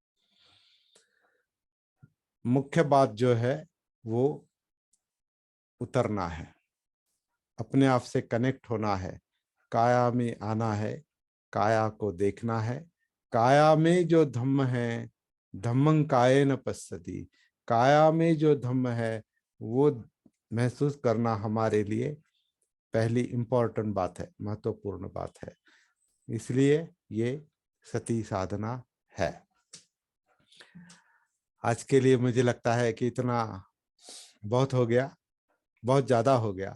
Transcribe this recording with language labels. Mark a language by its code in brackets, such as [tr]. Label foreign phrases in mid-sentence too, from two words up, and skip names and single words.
[hi] मुख्य बात जो है वो उतरना है, अपने आप से कनेक्ट होना है, काया में आना है, काया को देखना है। काया में जो धम्म है, [pi] धम्मं कायेन पश्यति, [hi] काया में जो धम्म है वो महसूस करना हमारे लिए पहली इंपॉर्टेंट बात है, महत्वपूर्ण बात है। इसलिए ये सती साधना है। आज के लिए मुझे लगता है कि इतना बहुत हो गया, बहुत ज्यादा हो गया।